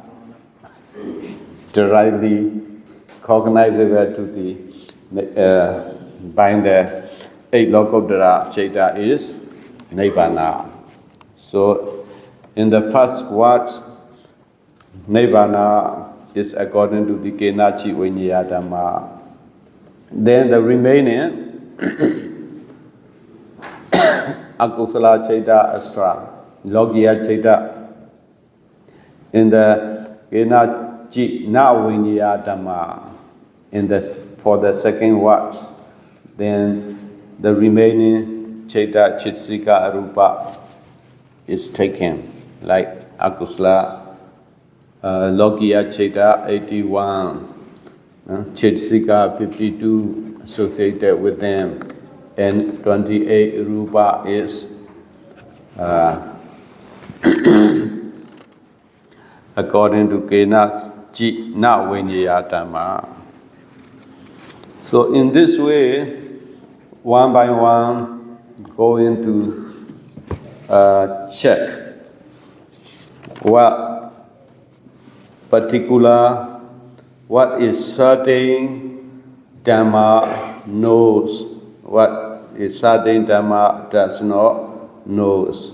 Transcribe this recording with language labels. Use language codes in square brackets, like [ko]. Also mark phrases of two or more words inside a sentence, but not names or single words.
[en] Directly cognizable to the by the 8 [pi] Lokottara Chaita [en] is Nibbana. So, in the first words, Nibbana is according to the [pi] kenaci vinneyya Dhamma. [en] Then the remaining [pi] akusala chaita astra, logiya chaita, [en] in the kenaci [pi] na vinneyya Dhamma, [en] for the second words, then the remaining [pi] chaita chitsika arupa [en] is taken, like [pi] akusala logiya chaita [en] 81, chitsika 52 associated with them, and 28 rupa is according to [pi] kenaci na vinneyya Dhamma. [en] So in this way, one by one, going to check what is certain Dhamma knows, what is certain Dhamma does not knows.